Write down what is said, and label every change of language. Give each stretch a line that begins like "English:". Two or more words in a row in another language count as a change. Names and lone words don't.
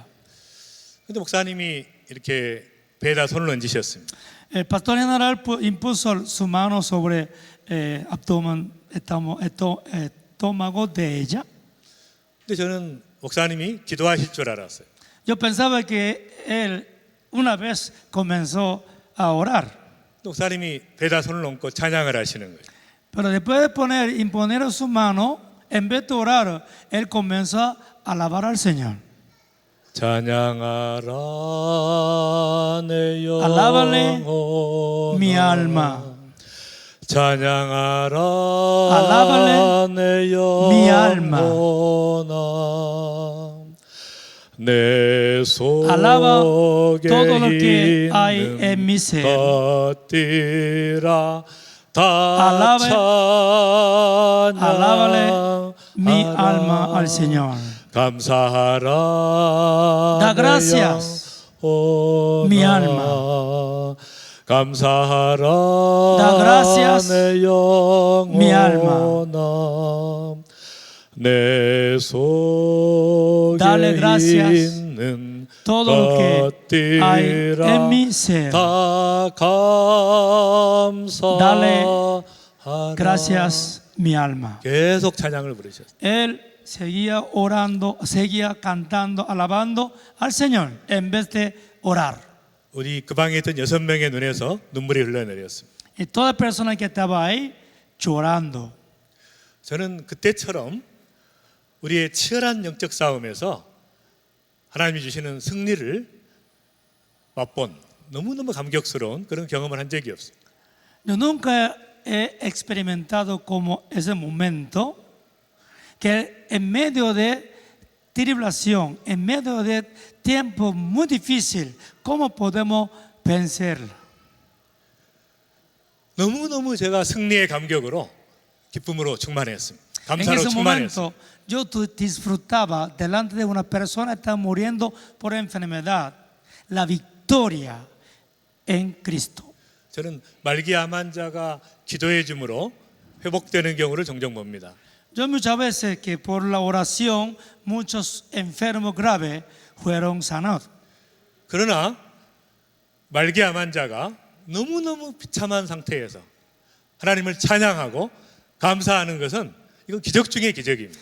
Korean: 근데 목사님이 이렇게 배에다 손을 얹으셨습니다.
Spanish: El pastor general impuso su mano sobre abdomen, estómago de ella.
Korean: 근데 저는 목사님이 기도하실 줄 알았어요.
Spanish: Yo pensaba que él una vez comenzó a orar,
Korean: 목사님이 배에다 손을 얹고 찬양을 하시는 거예요.
Spanish: pero después de imponer su mano, en vez de orar, él comenzó a alabar al Señor.
Korean: 찬양하라 내 영혼아
Spanish: Alábale mi alma.
Korean: 찬양하라
Spanish: Alábale
Korean: 내
Spanish: mi alma.
Korean: 영혼아 내
Spanish: Alaba
Korean: 속에
Spanish: todo lo que hay
Korean: 있는
Spanish: en mi ser.
Korean: 것들아 다
Spanish: Alábale mi
Korean: 찬양하라
Spanish: alma al Señor.
Korean: 감사하라
Spanish: Da gracias, mi alma.
Korean: 감사하라
Spanish: Da gracias,
Korean: 내 영혼아
Spanish: mi alma.
Korean: 내 속에
Spanish: Dale gracias
Korean: 있는
Spanish: todo lo que hay en mi
Korean: 것들아
Spanish: ser.
Korean: 다 감사하라
Spanish: Dale gracias, mi alma.
Korean: 계속 찬양을 부르셨어요.
Spanish: Él seguía orando, seguía cantando, alabando al Señor en vez de orar.
Korean: 우리 그 방에 있던 6명의 눈에서 눈물이 흘러내렸습니다.
Spanish: Y toda persona que estaba ahí llorando.
Korean: 저는 그때처럼 우리의 치열한 영적 싸움에서 하나님이 주시는 승리를 맛본 너무너무 감격스러운 그런 경험을 한 적이 없어요.
Spanish: Yo nunca he experimentado como ese momento que en medio de tribulación, en medio de tiempo muy difícil, ¿cómo podemos vencer?
Korean: 너무너무 제가 승리의 감격으로 기쁨으로 충만했습니다.
Spanish: En
Korean: 감사로
Spanish: ese
Korean: 충만했어요.
Spanish: momento yo disfrutaba delante de una persona que está muriendo por enfermedad la victoria en Cristo.
Korean: 저는 말기암 환자가 기도해 줌으로 회복되는 경우를 종종 봅니다.
Spanish: Yo muchas veces que por la oración muchos enfermos graves fueron sanados.
Korean: 그러나 말기암 환자가 너무너무 비참한 상태에서 하나님을 찬양하고 감사하는 것은 이건 기적 중의 기적입니다.